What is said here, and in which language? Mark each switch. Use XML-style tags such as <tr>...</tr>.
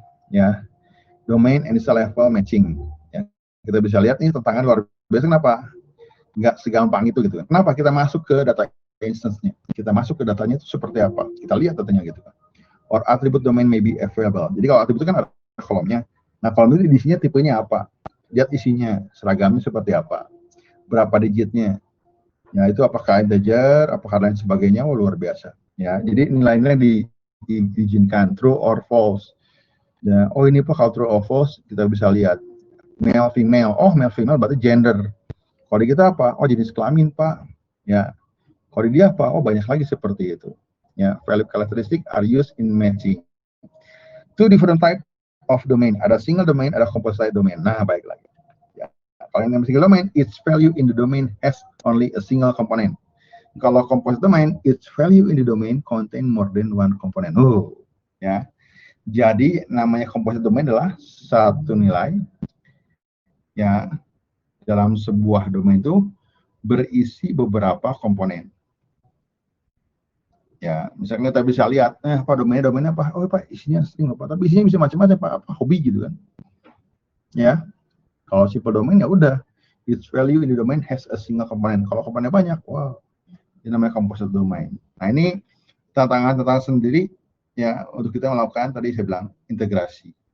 <en>Ya, domain and instant level matching.</en> <id>Ya, kita bisa lihat nih tantangan luar biasa. Kenapa? Nggak segampang itu gitu kan. Kenapa? Kita masuk ke data instance-nya. Kita masuk ke datanya itu seperti apa. Kita lihat datanya gitu kan.</id> <en>Or attribute domain may be available.</en> <id>Jadi kalau attribute itu kan ada kolomnya. Nah kolom itu isinya tipenya apa. lihat isinya, seragamnya seperti apa, berapa digitnya, ya itu apakah integer, apakah lain sebagainya, luar biasa. Ya, jadi nilai-nilai diizinkan</id> <en>true or false.</en> <id>Ya, oh ini Pak kalau</id> <en>true or false</en> <id>kita bisa lihat male female. Oh male female berarti gender. Kode kita apa? Oh jenis kelamin Pak. Ya, kode dia apa? Oh banyak lagi seperti itu.</id> <en>Ya, value characteristic are used in matching. Two different type of domain.</en> <id>Ada single domain, ada composite domain. Nah, baik lagi. Ya, kalau yang single domain,</id> <en>its value in the domain has only a single component. Kalau composite domain, its value in the domain contain more than one component.</en> <id>Ya. Jadi namanya composite domain adalah satu nilai ya dalam sebuah domain itu berisi beberapa komponen. Ya, misalnya kita bisa lihat, apa domainnya apa? Oh, Pak, isinya string apa? Tapi isinya bisa macam-macam, Pak. Apa hobi gitu kan? Ya, kalau simple domain ya udah,</id> <en>its value in the domain has a single component.</en> <id>Kalau komponennya banyak, wow, ini namanya composite domain. Nah, ini tantangan sendiri ya untuk kita melakukan tadi saya bilang integrasi.</id>